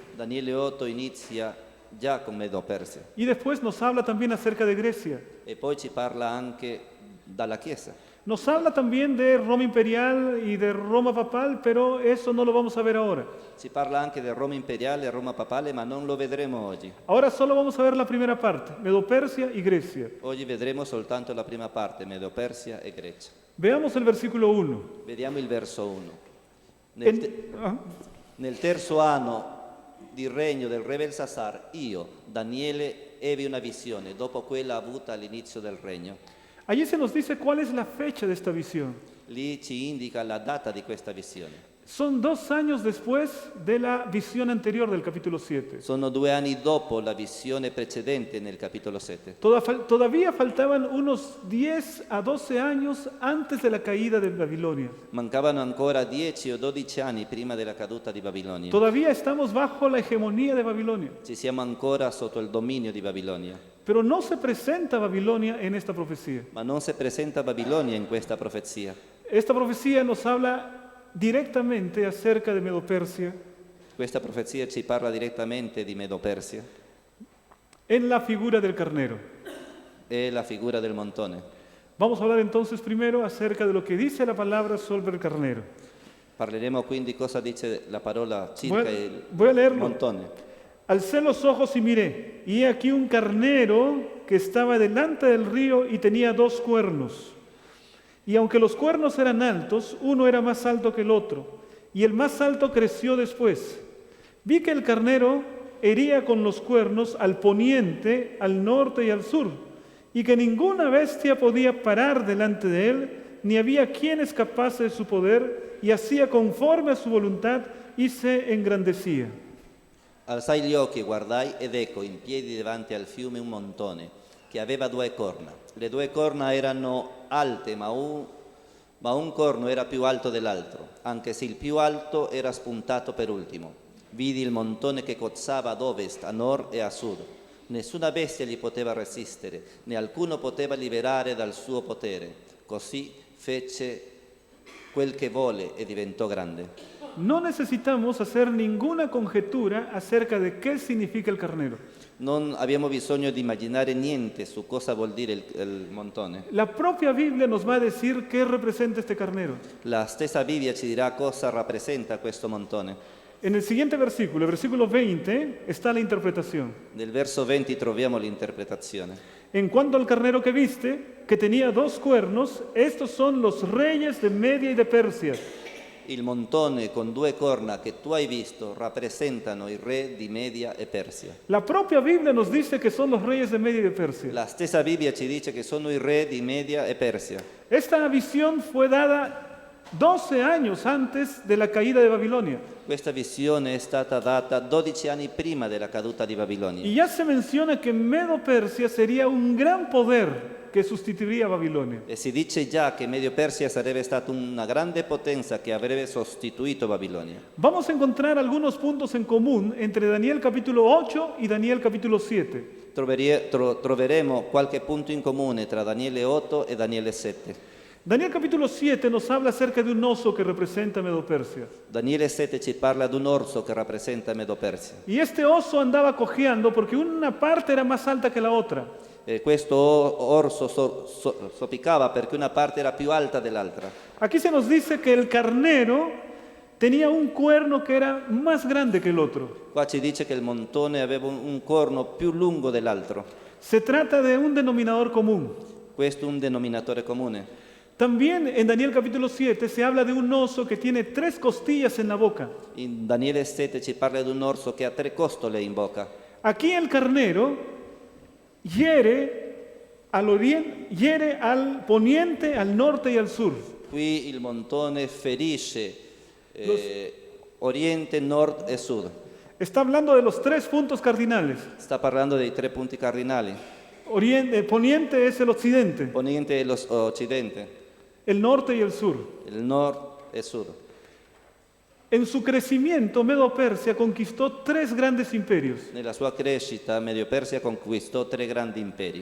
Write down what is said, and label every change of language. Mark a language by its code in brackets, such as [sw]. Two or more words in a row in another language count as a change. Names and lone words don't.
[it] Daniele 8 inizia già con Medo-Persia [es] Y después nos habla también acerca de Grecia. [it] e poi ci parla anche dalla Chiesa. [es] Nos habla también de Roma imperial y de Roma papal, pero eso no lo vamos a ver ahora. [it] Si parla anche del Roma imperiale e Roma papale, ma non lo vedremo oggi. [es] Ahora solo vamos a ver la primera parte, Medo-Persia y Grecia. [it] Oggi vedremo soltanto la prima parte, Medo-Persia e Grecia. [es] Veamos el versículo 1. [it] Vediamo il verso 1. Nel terzo anno di regno del re Belsasar, io, Daniele, ebbi una visione, dopo quella avuta all'inizio del regno. [es] Allí se nos dice cuál es la fecha de esta visión. [it] Lì ci indica la data di questa visione. [es] Son 2 años después de la visión anterior del capítulo 7. [it] Sono 2 anni dopo la visione precedente nel capitolo 7. [es] Todavía faltaban unos 10 a 12 años antes de la caída de Babilonia. [it] Mancavano ancora 10 o 12 anni prima della caduta di Babilonia. [es] Todavía estamos bajo la hegemonía de Babilonia. [it] Ci siamo ancora sotto il dominio di Babilonia. [es] Pero no se presenta Babilonia en esta profecía. [it] Ma non si presenta Babilonia in questa profezia. [es] Esta profecía nos habla directamente acerca de Medo-Persia [it] Questa profezia ci parla direttamente di Medo-Persia [es] en la figura del carnero. [it] e la figura del montone. [es] Vamos a hablar entonces primero acerca de lo que dice la palabra sobre el carnero. [it] Parleremo quindi cosa dice la parola circa il [es] Voy a leerlo. [it] montone. [es] Alcé los ojos y miré, y he aquí un carnero que estaba delante del río y tenía 2 cuernos. Y aunque los cuernos eran altos, uno era más alto que el otro, y el más alto creció después. Vi que el carnero hería con los cuernos al poniente, al norte y al sur, y que ninguna bestia podía parar delante de él, ni había quien escapase de su poder, y hacía conforme a su voluntad y se engrandecía. [it] Alzai gli occhi, guardai ed ecco in piedi davanti al fiume un montone che aveva 2 corna. Le 2 corna erano alte, ma un corno era più alto dell'altro, anche se il più alto era spuntato per ultimo. Vidi il montone che cozzava ad ovest, a nord e a sud. Nessuna bestia gli poteva resistere, né alcuno poteva liberare dal suo potere. Così fece quel che volle e diventò grande. [es] No necesitamos hacer ninguna conjetura acerca de qué significa el carnero. [it] Non abbiamo bisogno di immaginare niente su cosa vuol dire il montone. [es] La propia Biblia nos va a decir qué representa este carnero. [it] La stessa Bibbia ci dirà cosa rappresenta questo montone. [es] En el siguiente versículo, el versículo 20, está la interpretación. [it] Nel verso 20 troviamo l'interpretazione. [es] En cuanto al carnero que viste, que tenía 2 cuernos, estos son los reyes de Media y de Persia. [it] Il montone con 2 corna che tu hai visto rappresentano i re di Media e Persia. [es] La propia Biblia nos dice que son los reyes de Media y de Persia. [it] La stessa Bibbia ci dice che sono i re di Media e Persia. [es] Esta visión fue dada 12 años antes de la caída de Babilonia. [it] Questa visione è stata data 12 anni prima della caduta di Babilonia. [es] Y ya se menciona que Medo-Persia sería un gran poder que sustituiría a Babilonia. [it] E si dice già che Medio Persia sarebbe stata una grande potenza che avrebbe sostituito Babilonia. [es] Vamos a encontrar algunos puntos en común entre Daniel capítulo 8 y Daniel capítulo 7. [it] Troveremo qualche punto in comune tra Daniele 8 e Daniele 7. [es] Daniel capítulo 7 nos habla acerca de un oso que representa a Medo-Persia. [it] Daniele 7 ci parla di un orso che rappresenta Medo Persia. [es] Y este oso andaba cojeando porque una parte era más alta que la otra. [it] Questo orso zoppicava perché una parte era più alta dell'altra. [es] Aquí se nos dice que el carnero tenía un cuerno que era más grande que el otro. [it] Qua ci dice che il montone aveva un corno più lungo dell'altro. [es] Se trata de un denominador común. [it] Questo è un denominatore comune. [es] También en Daniel capítulo 7 se habla de un oso que tiene 3 costillas en la boca. [it] In Daniele 7 ci parla di un orso che ha 3 costole in bocca. [es] Aquí el carnero hiere al poniente, al norte y al sur. [it] Qui il montone ferisce oriente, nord e sud. [es] Está hablando de los 3 puntos cardinales. [it] Sta parlando dei 3 punti cardinali. [es] Poniente es el occidente, [it] Poniente e l'occidente, [es] el norte y el sur. [it] il nord e sud. [es] En su crecimiento, Medo-Persia conquistó 3 grandes imperios. [it] Nella sua crescita, Medio Persia conquistò 3 grandi imperi.